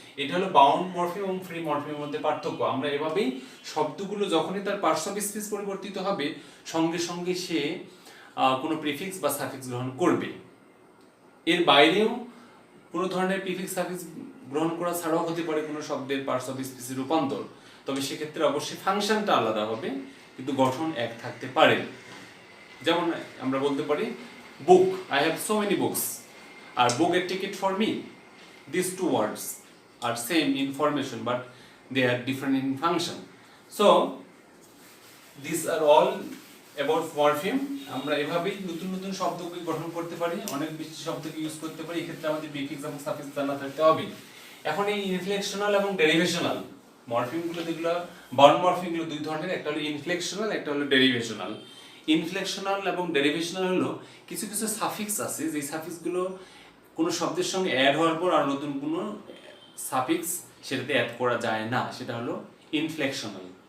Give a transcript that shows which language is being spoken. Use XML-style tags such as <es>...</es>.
<bn>এটা হলো bound morpheme এবং ফ্রি মরফিমের মধ্যে পার্থক্য। আমরা এভাবেই শব্দগুলো যখনই তার পার্টস অফ স্পিচ পরিবর্তিত হবে, সঙ্গে সঙ্গে সে কোনো প্রিফিক্স বা সাফিক্স গ্রহণ করবে। এর বাইরেও কোনো ধরনের প্রিফিক্স সাফিক্স গ্রহণ করা ছাড়াও হতে পারে কোনো শব্দের পার্টস অফ স্পিচের রূপান্তর। তবে সেক্ষেত্রে অবশ্যই ফাংশনটা আলাদা হবে, কিন্তু গঠন এক থাকতে পারে। যেমন আমরা বলতে পারি</bn> <en>book, I have so many books, or book a ticket for me. These two words are same in formation, but they are different in function. So these are all about morpheme.</en> <bn>আমরা এভাবেই নতুন নতুন শব্দকে গঠন করতে পারি, অনেক বেশি শব্দকে ইউজ করতে পারি। এক্ষেত্রে আমাদের প্রিফিক্স এবং সাফিক্স জানা থাকতে হবে। এখন এই ইনফ্লেকশনাল এবং ডেরিভেশনাল মরফিমগুলো, যেগুলো বাউন্ড মরফিমগুলো দুই ধরনের, একটা হলো ইনফ্লেকশনাল, একটা হলো ডেরিভেশনাল। ইনফ্লেকশনাল এবং ডেরিভেশনাল হলো কিছু কিছু সাফিক্স আছে, যে সাফিক্সগুলো কোনো শব্দের সঙ্গে অ্যাড হওয়ার পর আর নতুন কোনো সাফিক্স সেটাতে অ্যাড করা যায় না, সেটা হলো ইনফ্লেকশনাল।</bn>